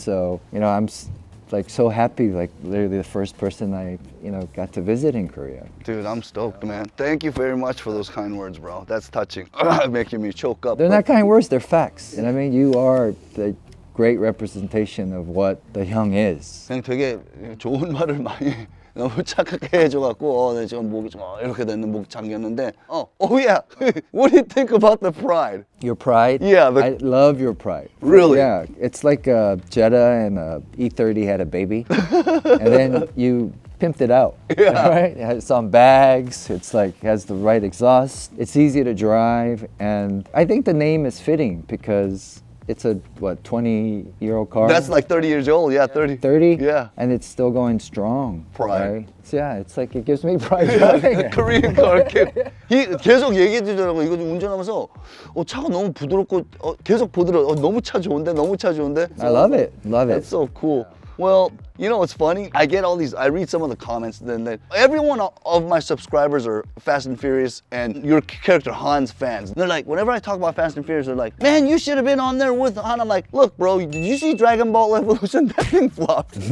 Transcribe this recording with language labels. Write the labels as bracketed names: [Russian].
[English] So, I'm like so happy, like literally the first person I, got to visit in Korea. Dude, I'm stoked, man. Thank you very much for those kind words, bro. That's touching. Making me choke up. They're not kind words, they're facts. And I mean, you are the great representation of what the young is. [Korean] 그냥 되게 좋은 말을 많이 너무 착하게 해줘갖고 네, 지금 목이 좀 이렇게 됐는 목 잠겼는데 yeah. [English] What do you think about the pride? Your pride? Yeah, I love your pride. Really? Yeah, it's like a Jetta and a E30 had a baby, and then you pimped it out. Yeah. Right? It has some bags. It's like has the right exhaust. It's easy to drive, and I think the name is fitting because it's a 20-year-old car. That's like 30 years old. Yeah, 30. 30. Yeah. And it's still going strong. Pride. Right? So yeah, it's like it gives me pride driving it. Korean car. [Korean] 계속 얘기해 주더라고. 이거 좀 운전하면서 차가 너무 부드럽고 계속 보더라고. 너무 차 좋은데, 너무 차 좋은데. [English] I love it. Love it. That's so cool. Well, what's funny? I get all these, I read some of the comments, then that everyone of my subscribers are Fast and Furious and your character Han's fans. They're like, whenever I talk about Fast and Furious, they're like, man, you should have been on there with Han. I'm like, look, bro, did you see Dragon Ball Evolution? That thing flopped.